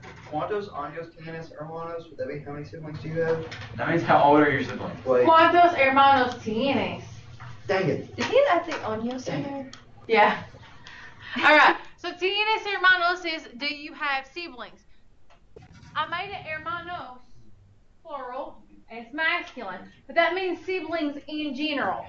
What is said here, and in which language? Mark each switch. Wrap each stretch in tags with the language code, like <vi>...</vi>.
<es>¿Cuántos años tienes, hermanos?</es> <en>Would that be how many siblings do you have? That means how old are your siblings? Wait,</en> <es>¿Cuántos hermanos tienes?</es> <en>dang it. Did he add the años in there? Yeah. All right. So</en> <es>tienes hermanos</es> <en>is do you have siblings? I made it hermanos plural and it's masculine, but that means siblings in general.</en>